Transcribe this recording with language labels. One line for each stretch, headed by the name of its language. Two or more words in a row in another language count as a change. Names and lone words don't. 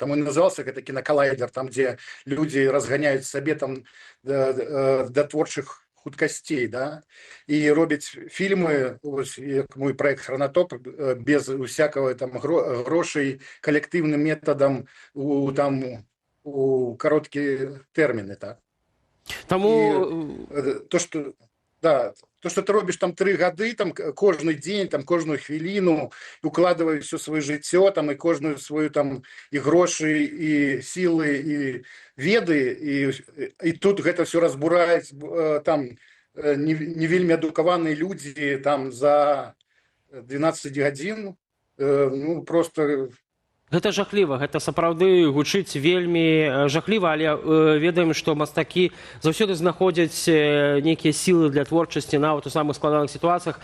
Belarusian: Там і назывался гэта кінакалайдер, там, дзе людзі разганяюць сабе там да творчых хуткасцей, да, і робяць фільмы, як мой проект «Хронотоп»,
Russian: без усякого
Belarusian: там грошей, калектыўным метадам у кароткія тэрміны, так. Таму
Russian: То, что ты
Belarusian: робишь там 3 гады, там кожны дзень, там кожную хвіліну,
Russian: укладываешь все свое
Belarusian: жыццё, там и кожную свою там и грошы,
Russian: и силы, и
Belarusian: веды, и тут гэта все разбураюць там не вельмі адукаваныя людзі там за 12 гадзін, ну просто... Гэта жахліва, гэта сапраўды гучыць вельмі жахліва, але ведаем, што мастакі заўсёды знаходзяць нейкія сілы для творчасці нават у самых складаных сітуацыях.